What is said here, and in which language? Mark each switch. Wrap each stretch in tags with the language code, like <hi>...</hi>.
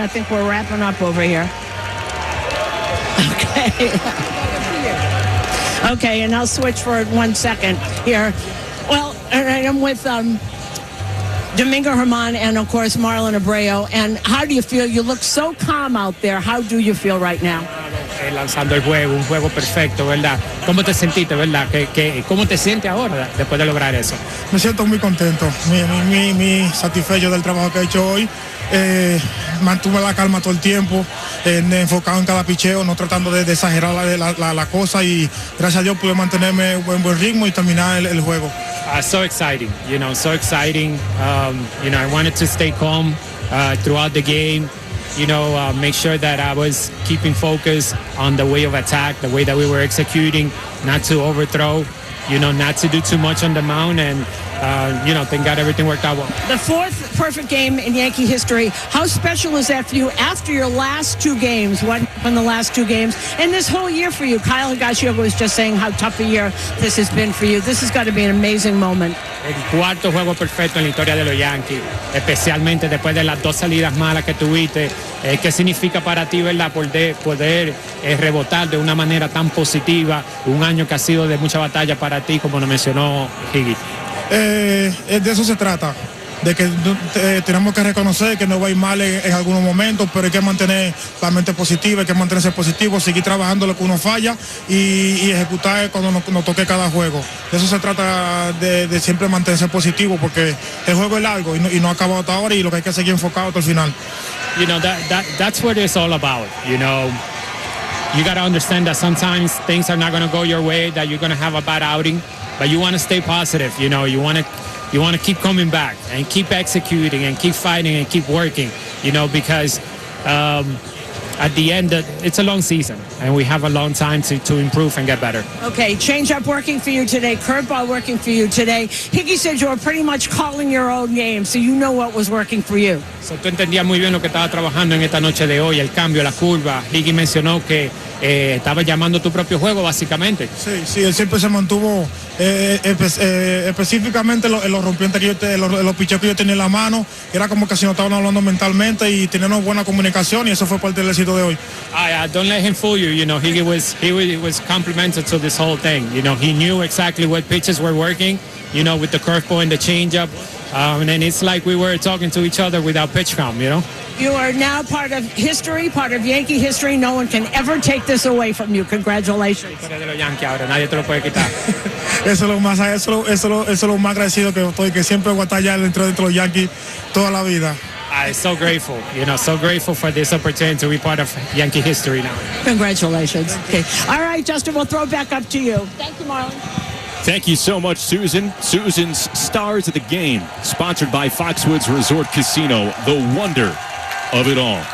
<en>I think we're wrapping up over here. Okay. Okay, and I'll switch for 1 second here. Well, I'm with Domingo Germán and, of course, Marlon Abreu. And how do you feel? You look so calm out there. How do you feel right now?</en> <es>Lanzando el juego, un juego perfecto, ¿verdad? ¿Cómo te sentiste, verdad? ¿Cómo te sientes ahora después de lograr eso? Me siento muy contento, muy satisfecho del trabajo que he hecho hoy. Mantuve la calma todo el tiempo, enfocado en cada picheo, no tratando de exagerar la cosa, y gracias a Dios pude mantenerme en buen ritmo y terminar el juego.</es> <en>So exciting, so exciting. I wanted to stay calm throughout the game. Make sure that I was keeping focus on the way of attack, the way that we were executing, not to overthrow, not to do too much on the mound, and thank God everything worked out well. The fourth perfect game in Yankee history. How special is that for you after your last two games? What happened the last two games? And this whole year for you? Kyle Higashioka was just saying how tough a year this has been for you. This has got to be an amazing moment.</en> <es>El cuarto juego perfecto en la historia de los Yankees, especialmente después de las dos salidas malas que tuviste. ¿Qué significa para ti, verdad, poder rebotar de una manera tan positiva un año que ha sido de mucha batalla para ti, como lo mencionó Higgy? De eso se trata, de que tenemos que reconocer que nos va a ir mal en algunos momentos, pero hay que mantener la mente positiva, hay que mantenerse positivo, seguir trabajando lo que uno falla y ejecutar cuando nos toque cada juego. De eso se trata, de siempre mantenerse positivo, porque el juego es largo y no ha acabado hasta ahora, y lo que hay que seguir enfocado hasta el final.</es> <en>That's what it's all about. You got to understand that sometimes things are not going to go your way, that you're going to have a bad outing, but you want to stay positive. You want to keep coming back and keep executing and keep fighting and keep working, because at the end, it's a long season and we have a long time to improve and get better. Okay, change-up working for you today, curveball working for you today. Higgy said you were pretty much calling your own game, so you know what was working for you.</en> <es>So, tú entendías muy bien lo que estaba trabajando en esta noche de hoy, el cambio, la curva. Higgy mencionó que estaba llamando tu propio juego, básicamente. Sí, él siempre se mantuvo específicamente los rompientes que los picheos que yo tenía en la mano. Era como que si no estaban hablando mentalmente y teníamos buena comunicación, y eso fue parte del éxito de hoy.</es> <en>Don't let him fool you. He was complimented to this whole thing. He knew exactly what pitches were working, with the curveball and the changeup. And it's like we were talking to each other without pitch count, You are now part of history, part of Yankee history. No one can ever take this away from you. Congratulations.</en> <es>De los Yankees ahora, nadie te lo puede quitar. Eso es lo más agradecido que estoy, que siempre voy a estar allá dentro de los Yankees toda la vida.</es> <en>I'm so grateful, so grateful for this opportunity to be part of Yankee history now. Congratulations. Okay. All right, Justin, we'll throw it back up to you. Thank you, Marlon. Thank you so much, Susan. Susan's Stars of the Game, sponsored by Foxwoods Resort Casino, the wonder of it all.</en>